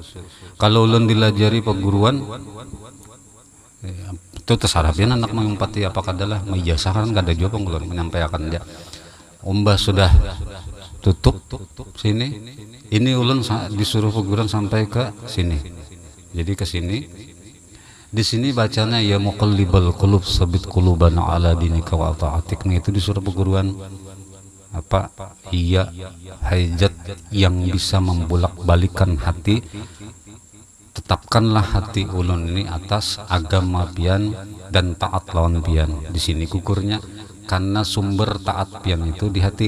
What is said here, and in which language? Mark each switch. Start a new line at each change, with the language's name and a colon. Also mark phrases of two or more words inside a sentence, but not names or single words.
Banjar: Kalau ulun dilajari perguruan itu terserah pian anak mengumpati apa kadalah ijazah kan kada juga ulun menyampaikan dia. Umbah sudah tutup sini. Ini ulun disuruh perguruan sampai ke sini. Jadi ke sini. Di sini bacanya
Arabic: يا مقلب القلوب ثبت قلوبنا على دينك وطاعتك.
Banjar: Nah itu disuruh perguruan apa? Iya hajat yang bisa membolak-balikan hati. Tetapkanlah hati ulun ini atas agama pian dan taat lawan pian. Di sini kukurnya karena sumber taat pian itu di hati.